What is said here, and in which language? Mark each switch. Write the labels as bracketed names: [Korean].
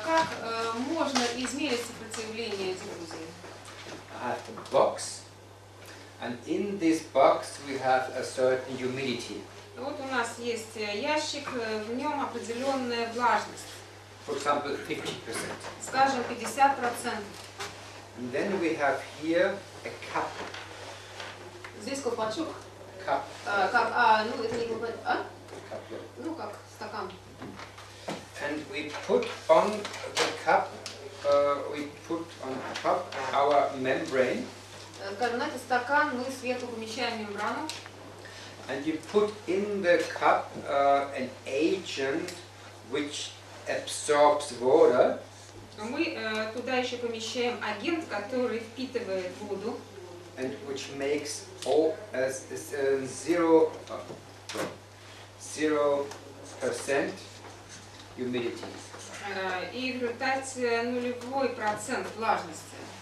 [Russian] Как можно измерить сопротивление диффузии? [English] I have a box, and in this box we have a certain humidity. [Russian] Вот у нас есть ящик, в нем определенная влажность. [English] For example, 50%. [Russian] Скажем, 50%. [English] And then we have here a cup. [Russian] Здесь колпачок. [English] Cup. [Russian] Ну это не колпачок, [English] Cup, yeah. [Russian] Ну как стакан. [English] And we put on the cup, we put on top our membrane. [Russian] Скажем, на этот стакан мы сверху помещаем мембрану. [English] And you put in the cup an agent which absorbs water. [Russian] Мы туда еще помещаем агент, который впитывает воду. [English] And which makes 0% humidity. [Russian] И в результате нулевой процент влажности.